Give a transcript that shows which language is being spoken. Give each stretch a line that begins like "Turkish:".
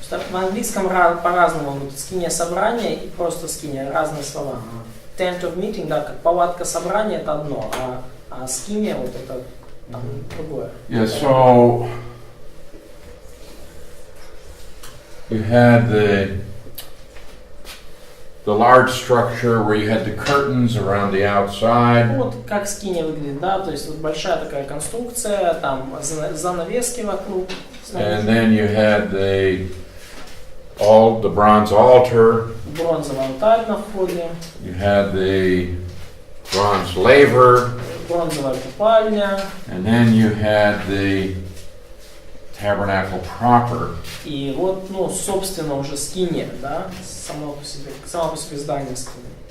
Russian: В английском по-разному будут скиния собрания и просто скиния, разные слова.
English: Tent of meeting,
Russian: да, как палатка собрания это одно, а скиния вот это там другое.
English: yeah, so you had the large structure where you had the curtains around the outside.
Russian: Вот как скиния выглядит, да, то есть вот большая такая конструкция, там занавески вокруг.
English: And then you had the bronze altar.
Russian: Бронзовый алтарь на входе.
English: You had the bronze laver.
Russian: Бронзовая купальня.
English: And then you had the tabernacle proper.
Russian: И вот, собственно, уже скиния, да, само по себе здание скиния.